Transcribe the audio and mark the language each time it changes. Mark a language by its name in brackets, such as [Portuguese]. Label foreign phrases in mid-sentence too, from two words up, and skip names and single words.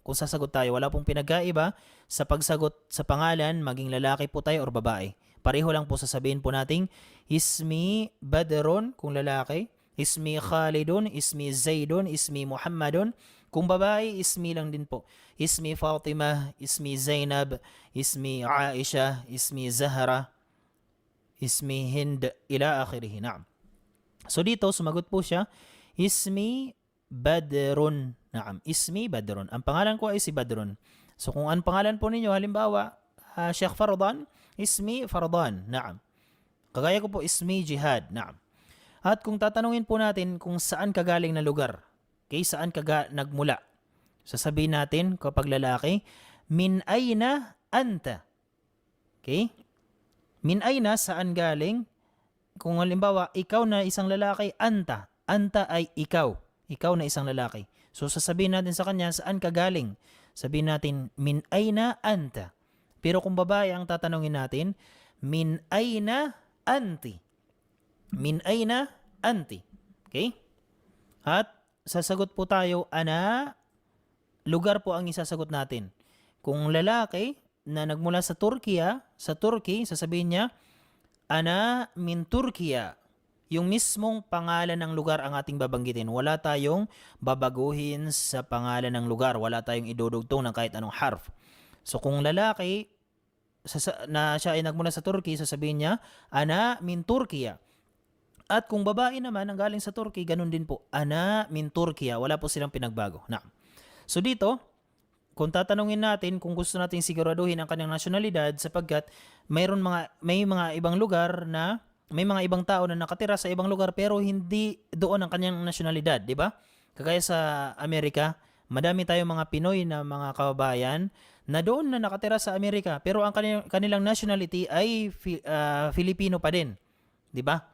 [Filipino] Kung sasagot tayo, wala pong pinagkaiba sa pagsagot sa pangalan, maging lalaki po tayo or babae. Pareho lang po sasabihin po natin, [Arabic] اسمي بدر, [Filipino] kung lalaki, [Arabic] اسمي خالد، اسمي زيد، اسمي محمد. [Filipino] Kung babae, ismi lang din po. [Arabic] اسمي فاطمة، اسمي زينب، اسمي عائشة، اسمي زهراء، اسمي هند، إلى آخره. [Filipino] Naam. So dito, sumagot po siya, [Arabic] اسمي بدر. نعم، اسمي بدر. [Filipino] Ang pangalan ko ay si Badrun. So kung ang pangalan po ninyo, halimbawa, [Arabic] Sheikh Fardan, اسمي فردان. نعم. [Filipino] Kagaya ko po, [Arabic] اسمي جهاد. [Filipino] Naam. At kung tatanungin po natin kung saan ka galing na lugar, okay, saan ka nagmula, sasabihin natin kapag lalaki, [Arabic] من أين أنت. Okay? من أين, [Filipino] saan galing? Kung halimbawa, ikaw na isang lalaki, anta. Anta ay ikaw. Ikaw na isang lalaki. So sasabihin natin sa kanya, saan ka galing? Sabihin natin, [Arabic] من أين أنت. [Filipino] Pero kung babae ang tatanungin natin, [Arabic] من أين أنتِ. من أين أنتِ. Okay? [Filipino] At sasagot po tayo, ana, lugar po ang isasagot natin. Kung lalaki na nagmula sa Turkiya, sa Turkey, sasabihin niya, [Arabic] أنا من تركيا. [Filipino] Yung mismong pangalan ng lugar ang ating babanggitin. Wala tayong babaguhin sa pangalan ng lugar. Wala tayong idudugtong ng kahit anong harf. So kung lalaki na siya ay nagmula sa Turkey, sasabihin niya, [Arabic] أنا من تركيا. [Filipino] At kung babae naman ang galing sa Turkey, ganun din po, [Arabic] أنا من تركيا. [Filipino] Wala po silang pinagbago. Na. So dito, kung tatanungin natin kung gusto nating siguraduhin ang kanyang nasyonalidad sapagkat may mga ibang lugar na may mga ibang tao na nakatira sa ibang lugar pero hindi doon ang kanyang nasyonalidad, di ba? Kagaya sa Amerika, madami tayong mga Pinoy na mga kababayan na doon na nakatira sa Amerika pero ang kanilang nationality ay Filipino pa din, di ba?